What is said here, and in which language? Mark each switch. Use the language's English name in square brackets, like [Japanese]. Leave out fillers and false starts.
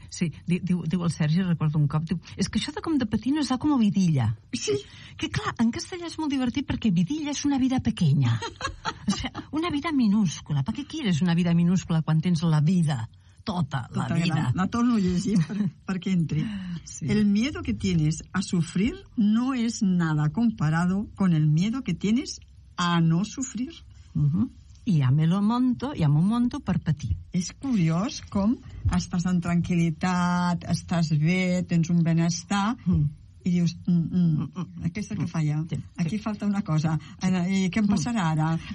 [Catalan] Sí, diu el Sergi, recordo un cop, diu, és que això de com de patir no està com a vidilla. Sí. Que clar, en castellà és molt divertit perquè vidilla és [Spanish] una vida pequeña. [Catalan] És una vida minúscula, per què [Spanish] quieres [Catalan] una vida minúscula quan tens la vida, tota la vida? La torno a llegir perquè entri. Sí. [Spanish] El miedo que tienes a sufrir no es nada comparado con el miedo que tienes a no sufrir. [Catalan] I ja me'l monto per patir. És curiós com estàs en tranquil·litat, estàs bé, tens un benestar, i dius, aquesta que falla, aquí falta una cosa, i què em passarà ara?